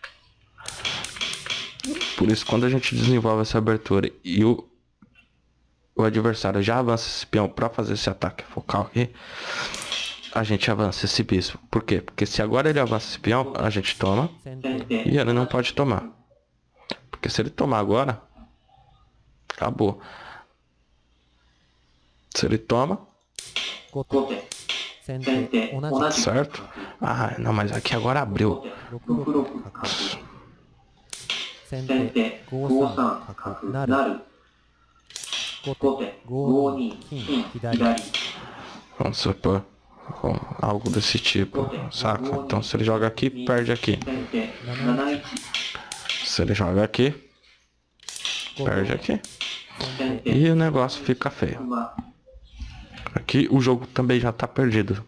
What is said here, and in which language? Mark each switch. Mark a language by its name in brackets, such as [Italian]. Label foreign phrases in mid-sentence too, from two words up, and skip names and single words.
[Portuguese] quando a gente desenvolve essa abertura e o o adversário já avança esse peão pra fazer esse ataque focal aqui, a gente avança esse bispo. Por quê? Porque se agora ele avança esse peão, a gente toma 先手 e ele não pode tomar. Porque se ele tomar agora, acabou. Se ele toma, [Japanese] 後手先手同じく [Portuguese] certo? Ah, não, mas aqui agora abriu. [Japanese] 6 六角先手5三角成後手5二金左 [Portuguese] Vamos supor. Bom, algo desse tipo, saca? Então se ele joga aqui, perde aqui. 先手7一 Se ele joga aqui, perde aqui. 先手 E o negócio fica feio. 馬 Aqui o jogo também já tá perdido.